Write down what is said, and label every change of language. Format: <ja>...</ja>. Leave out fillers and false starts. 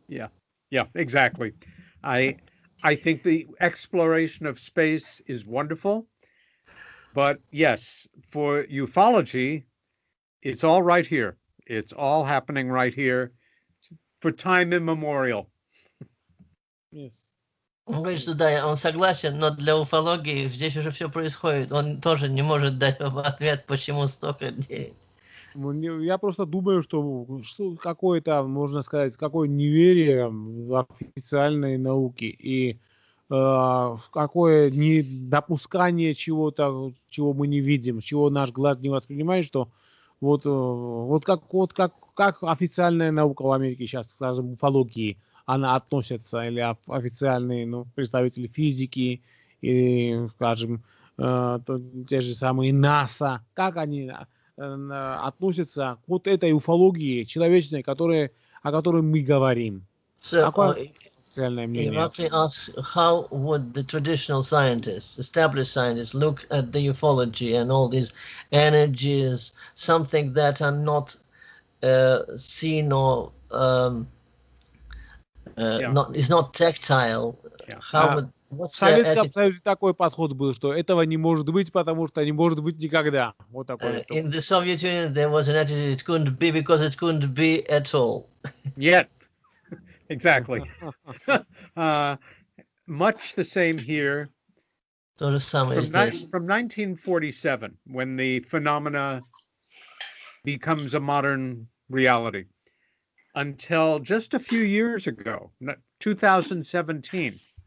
<en>Yeah, exactly. I think the exploration of space is wonderful, but yes, for ufology, it's all right here. It's all happening right here for time immemorial. Yes.</en> <ru>Он говорит, что да, он согласен, но для уфологии здесь уже все происходит. Он тоже не может дать ответ, почему столько денег. Я просто думаю, что какое-то, можно сказать, какое неверие в официальной науке и какое недопускание чего-то, чего мы не видим, чего наш глаз не воспринимает, что вот как официальная наука в Америке сейчас, скажем, уфологии, она относится, или официальные представители физики, или, скажем, те же самые НАСА, как они относятся к вот этой уфологии человечной, о которой мы говорим. Какое официальное мнение?</ru> <en>Irakli asks, how would the traditional scientists, established scientists, look at the ufology and all these energies, something that are not seen or is not tactile? How would</en> <ru>В Советском Союзе такой подход был, что этого не может быть, потому что не может быть никогда. Вот такой.</ru> <en>In the Soviet Union, there was an attitude: it couldn't be because it couldn't be at all. Yet, exactly. Much the same here.</en> <ru>То же самое здесь.</ru> <en>From 1947, when the phenomena becomes a modern reality, until just a few years ago, 2017.</en>